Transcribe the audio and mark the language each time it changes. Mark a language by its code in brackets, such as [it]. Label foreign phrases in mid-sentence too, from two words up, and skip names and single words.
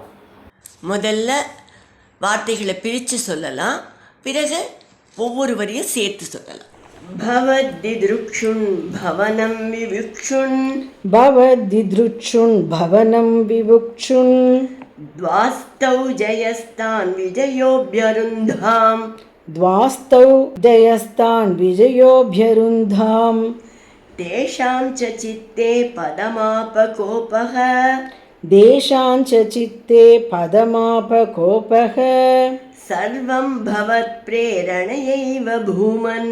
[ta] முதல்ல வார்த்தைகளை பிரித்து சொல்லலாம், பிறகு ஒவ்வொரு வரியும் சேர்த்து சொல்லலாம். [sa] भवदिदृक्षून् भवनं विविक्षून् भवदिदृक्षून् भवनं विवुक्षून् द्वास्थौ जयस्तान् विजयोऽप्यरुन्धाम् द्वास्तौ जयस्तान् विजयोऽभ्यरुन्धाम् तेषां च चित्ते पदमापकोपः देशां च चित्ते पदमापकोपः सर्वं भवत्प्रेरणयैव भूमन्